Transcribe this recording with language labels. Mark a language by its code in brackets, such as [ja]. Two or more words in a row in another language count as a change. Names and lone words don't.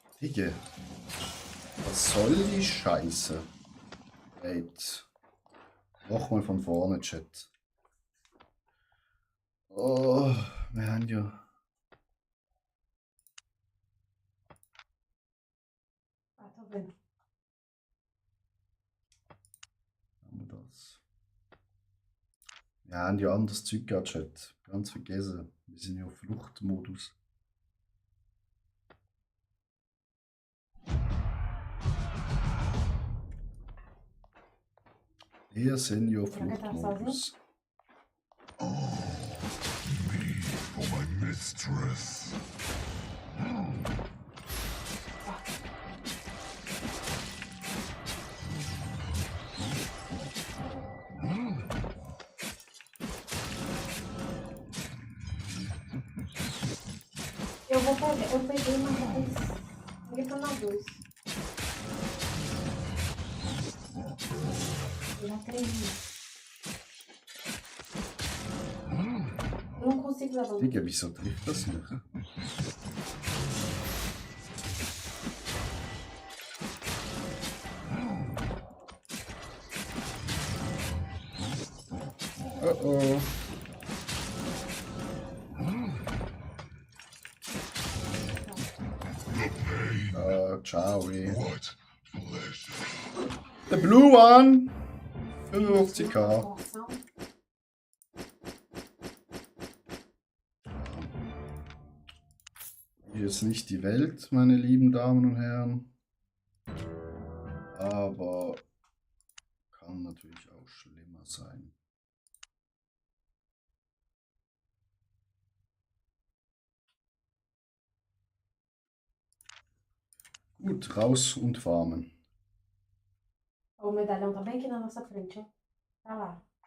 [de] Digga. Was soll die Scheiße? Wait. Nochmal von vorne, Chat. Oh, wir haben ja. [pt] Ah, tô vendo. [de] Haben wir das? Wir haben ja anderes Zeug gehabt, Chat. Ganz vergessen. Wir sind ja auf Fluchtmodus. Wir sind ja auf [pt] Será que tá [de] Fluchtmodus. [en] Me for my mistress. [pt] Eu vou pegar. Eu peguei, mas ninguém tá na luz. Eu já tenho. Eu não consigo levar. [de] Digga, wieso trifft das nicht? Oh oh. Ciao. [en] What pleasure. The blue one! 55k. [pt] Porção. [de] Hier ist nicht die Welt, meine lieben Damen und Herren. Aber kann natürlich auch schlimmer sein. Gut, raus und farmen. [pt] O medalhão tá bem aqui na nossa frente, ó. Tá lá.